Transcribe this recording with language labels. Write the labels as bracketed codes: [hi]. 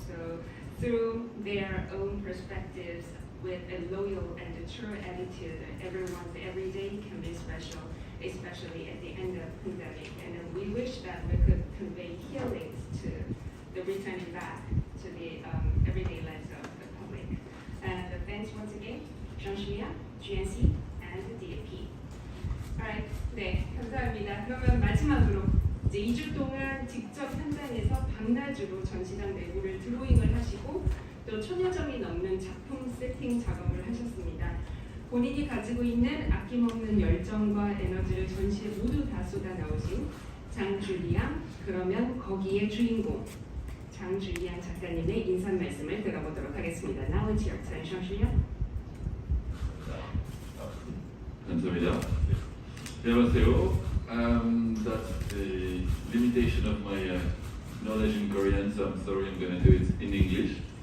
[en] So through their own perspectives, with a loyal and a true attitude, everyone's everyday can be special, especially at the end of pandemic. And we wish that we could convey healings to the returning back to the everyday lives of the public. And thanks once again, Jean-Julien, GNC, and the DAP. [ko] Alright, 네, 감사합니다. 그러면 마지막으로 이제 2주 동안 직접 현장에서 밤낮으로 전시장 내부를 드로잉을 하시고 또 1000여 점이 넘는 작품 세팅 작업을 하셨습니다. 본인이 가지고 있는 아낌없는 열정과 에너지를 전시에 모두 다 쏟아 넣으신 장주리양, 그러면 거기에 주인공 장주리양 작가님의 인사 말씀을 들어보도록 하겠습니다. [en] Now it's your turn, 장주리양. [ko] 감사합니다. 안녕하세요. [en] That's the limitation of my knowledge in Korean, so I'm sorry, I'm going to do it in English.